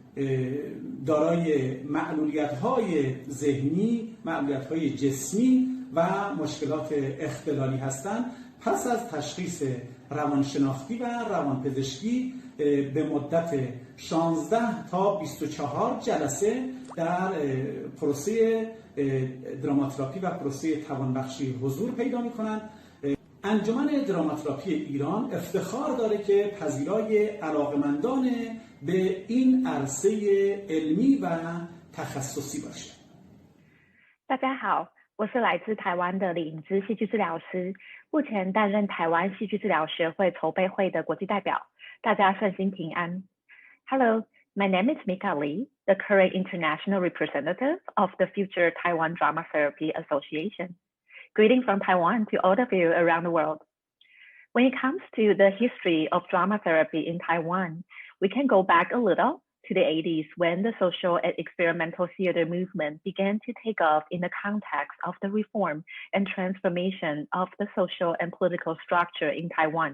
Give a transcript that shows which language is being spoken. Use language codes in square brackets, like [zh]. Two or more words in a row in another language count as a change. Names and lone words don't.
[fa] دارای معلولیت‌های ذهنی، معلولیت‌های جسمی و مشکلات اختلالی هستند، پس از تشخیص روانشناختی و روانپزشکی به مدت 16 تا 24 جلسه در پروسه دراماتراپی و پروسه توانبخشی حضور پیدا می‌کنند. انجمن دراماتراپی ایران افتخار داره که پذیرای علاقمندان به این عرصه علمی و تخصصی باشه. [zh] 大家好，我是来自台湾的李颖芝戏剧治疗师，目前担任台湾戏剧治疗学会筹备会的国际代表。大家顺心平安。Hello, [en] my name is Mika Lee, the current international representative of the Future Taiwan Drama Therapy Association. Greetings from Taiwan to all of you around the world. When it comes to the history of drama therapy in Taiwan, we can go back a little to the 80s when the social and experimental theater movement began to take off in the context of the reform and transformation of the social and political structure in Taiwan.